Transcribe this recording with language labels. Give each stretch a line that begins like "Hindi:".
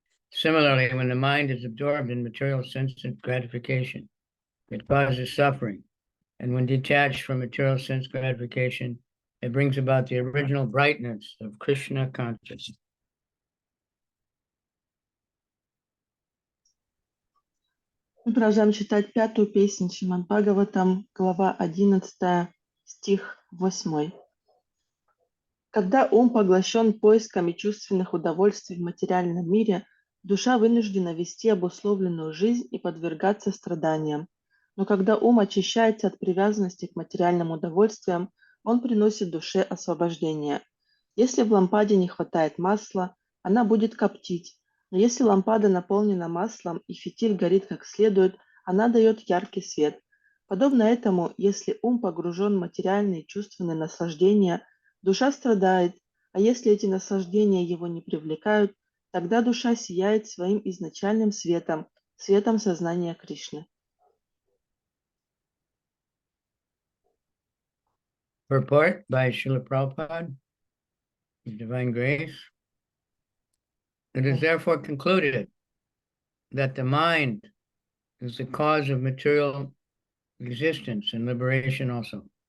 English: Similarly, when the mind is absorbed in material sense gratification, it causes suffering. And when detached from material sense gratification, it brings about the original brightness of Krishna consciousness.
Russian: Мы продолжаем читать пятую песнь Шримад Бхагаватам, глава 11, стих 8. Когда ум поглощен поисками чувственных удовольствий в материальном мире, душа вынуждена вести обусловленную жизнь и подвергаться страданиям. Но когда ум очищается от привязанности к материальным удовольствиям, он приносит душе освобождение. Если в лампаде не хватает масла, она будет коптить, но если лампада наполнена маслом и фитиль горит как следует, она дает яркий свет. Подобно этому, если ум погружен в материальные чувственные наслаждения, душа страдает, а если эти наслаждения его не привлекают, тогда душа сияет своим изначальным светом, светом сознания Кришны.
English: Purport by Srila Prabhupada, His Divine Grace. It is therefore concluded that the mind is the cause of material existence and liberation also.